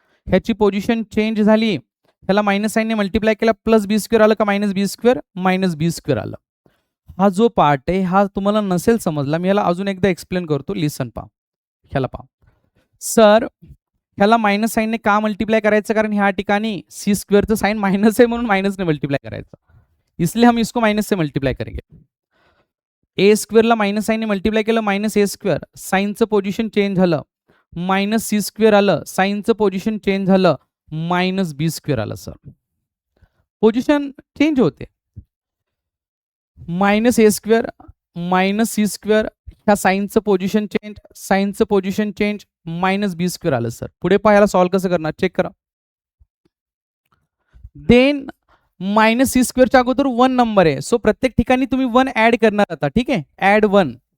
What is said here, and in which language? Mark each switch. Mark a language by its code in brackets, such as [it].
[mr] ह्याची position change झाली. ह्याला मायनस साईनने मल्टिप्लाय केला, प्लस बी स्क्वेअर आलं का मायनस बी स्क्वेअर? मायनस बी स्क्वेअर आलं. हा जो पार्ट आहे हा तुम्हाला नसेल समजला, मी याला अजून एकदा एक्सप्लेन करतो. लिसन पहा. ह्याला पहा सर, ह्याला मायनस साईनने का मल्टिप्लाय करायचं? कारण ह्या ठिकाणी सी स्क्वेअरचं साइन मायनस आहे म्हणून मायनसने मल्टिप्लाय करायचं. [hi] इसलिए हम इसको माइनस से मल्टीप्लाई करेंगे. [mr] ए स्क्वेअरला मायनस साईनने मल्टिप्लाय केलं, मायनस ए स्क्वेअर. साईनचं पोझिशन चेंज झालं. मायनस सी स्क्वेअर आलं. साईनचं पोझिशन चेंज झालं. मायनस बी स्क्वेअर आलं सर. पोझिशन चेंज होते. मायनस ए स्क्वेअर मायनस सी स्क्वेअर. ह्या साईनचं position change, साईनचं position change, minus बी स्क्वेअर आलं सर. पुढे पाहायला सॉल्व्ह कसं करणार? चेक करा. देन मायनस सी स्क्वेअरच्या अगोदर वन नंबर आहे. सो प्रत्येक ठिकाणी तुम्ही वन ऍड करणार आता. ठीक आहे, ऍड वन.